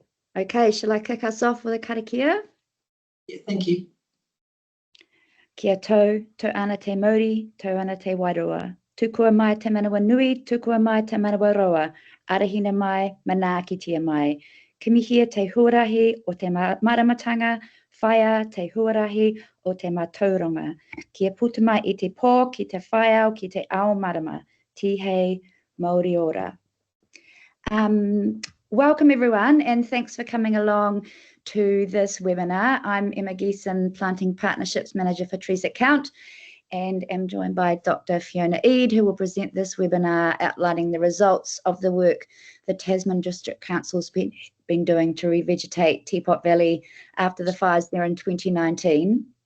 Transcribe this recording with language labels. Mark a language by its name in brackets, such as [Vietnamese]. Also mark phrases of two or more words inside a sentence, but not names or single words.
[English] Okay, shall I kick us off with a karakia? Yeah, thank you. [Māori] Kia tau, tau ana te mauri, tau ana te wairua. Tukua mai te manawa nui, tukua mai te manawa roa. Arahina mai, mana ki tia mai. Kimihia te huarahi o te maramatanga, whaia te huarahi o te mātauranga. Kia puta mai I te pō, ki te whaiau, ki te ao marama. Tihei, Māori ora. [English] Welcome everyone, and thanks for coming along to this webinar. I'm Emma Geeson, Planting Partnerships Manager for Trees That Count, and am joined by Dr. Fiona Eade, who will present this webinar outlining the results of the work the Tasman District Council's been doing to revegetate Teapot Valley after the fires there in 2019.